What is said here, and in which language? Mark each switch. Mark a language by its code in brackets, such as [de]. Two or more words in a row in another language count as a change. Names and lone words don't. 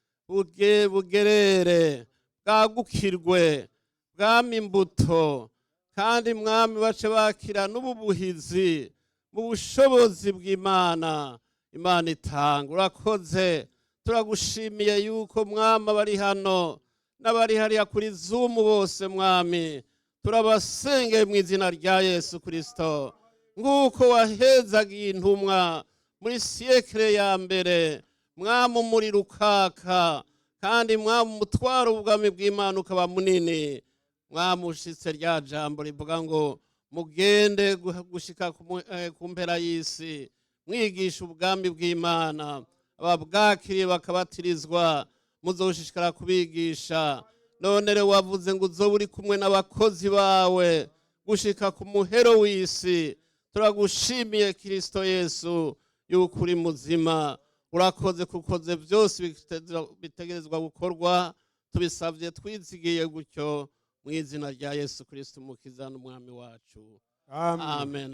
[rn] bugerere bwagukirwe bwami imbuto kandi mwami bace bakira n'ububuhizi mu bushobozi bw'Imana Imana itanga urakoze turagushimiye yuko mwami bari hano n'abari hariya kuri Zoom bose mwami turabasengeye mu izina rya Yesu Kristo nguko wahezagiye intumwa muri siècle ya mbere mwami umuriro ukaka kandi mwami umutwaro ubwami bw'Imana ukaba munini mwami ushitse rya jambo rivuga ngo mugende gushika ku mpera y'isi mwigisha ubwami bw'Imana ababwakiriye bakabatirizwa muzoshishikara kubigisha none rero wavuze ngo uzoba uri kumwe n'abakozi bawe gushika ku muhero w'isi turagushimiye Kristo Yesu yuko uri muzima urakoze kukoze byose bitegerezwa gukorwa tubisavye twizigiye gutyo mu izina rya Yesu Kristo umukiza n'umwami wacu amen